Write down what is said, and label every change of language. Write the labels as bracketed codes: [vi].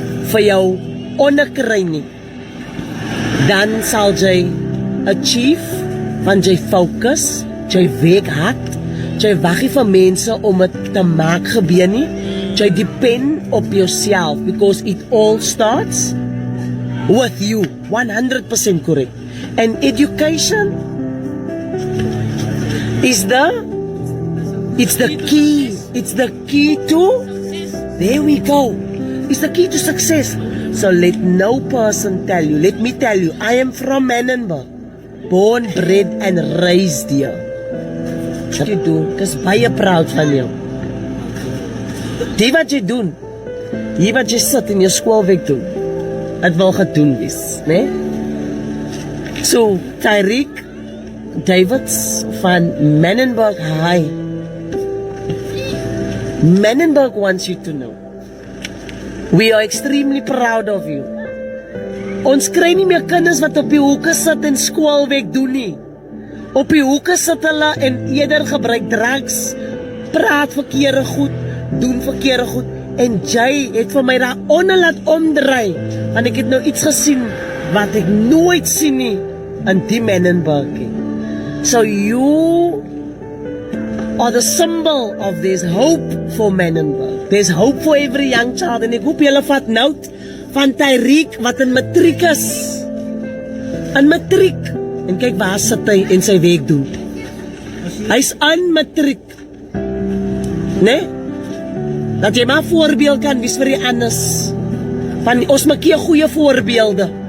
[af] vir jou onderkry nie, dan sal jy achieve, want jy focus, jy werk hard, jy wag nie vir mense om het te maak gebeur nie, jy depend op yourself, [en] because it all starts with you, 100% correct. And education is the key to, there we go, it's the key to success. So let no person tell you, let me tell you, I am from Menenberg, born, bred and raised here. [af] Wat jy doen, ek is baie proud van jou. Die wat jy doen, die wat jy sit in jou skoolwerk doen, het wil gedoen wees, né? [en] So, Tyrique Davids van Menenberg High, Menenberg wants you to know, we are extremely proud of you. [af] Ons kry nie meer kinders wat op die hoeke sit en skoolwerk doen nie. Op die hoeke sit hulle en eerder gebruik drugs, praat verkeerde goed, doen verkeerde goed, en jy het vir my daar onder laat omdraai, want ek het nou iets gesien wat ek nooit sien nie. in die Menenberg. [en] So you are the symbol of there's hope for Menenberg. There's hope for every young child. [af] En ek hoop julle vat note van Tyrique wat in matriek is. In matriek. En kyk waar sit hy en sy werk doen. Hy's in matriek. Nee? Dat jy maar voorbeeld kan wees vir die anders. Van ons maak hier goeie voorbeelde.